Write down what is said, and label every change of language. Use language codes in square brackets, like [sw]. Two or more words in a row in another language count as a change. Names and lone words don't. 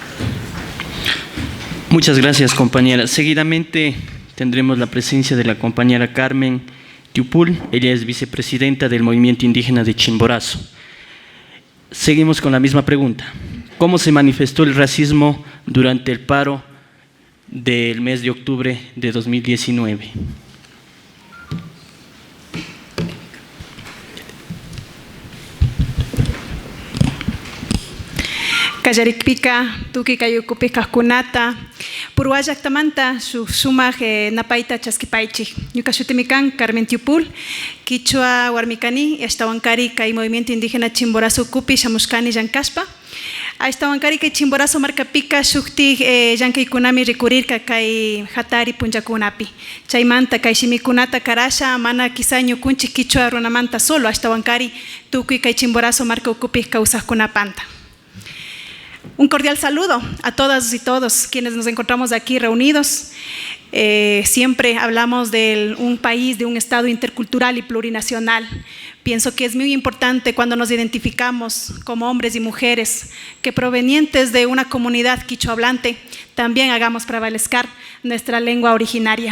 [es] Muchas gracias, compañera. Seguidamente tendremos la presencia de la compañera Carmen Tiupul. Ella es vicepresidenta del Movimiento Indígena de Chimborazo. Seguimos con la misma pregunta. ¿Cómo se manifestó el racismo durante el paro del mes de octubre de 2019? [qu] Kallarikpika, tuki kayukupi kaskunata, purwallaktamanta sumaq napaita chaskipaychik. Ñuka shutimi kan Carmen Tiupul, Quichua warmikani, ashtawankari kay Movimiento Indígena Chimborazo kupi shamushkani llankaspa. Ashtawankari kay Chimborazo markapika shuktik llankaykunami rikurirka kay hatari punllakunapi. Chaymanta kay shimikunata karasha mana quizá ñukunchik Quichua runamanta solo ashtawankari tukuy kay Chimborazo marka ukupi kawsaqkunapanta. [es] Un cordial saludo a todas y todos quienes nos encontramos aquí reunidos. Siempre hablamos de un país, de un estado intercultural y plurinacional. Pienso que es muy importante cuando nos identificamos como hombres y mujeres que provenientes de una comunidad quichohablante, también hagamos prevalecer nuestra lengua originaria.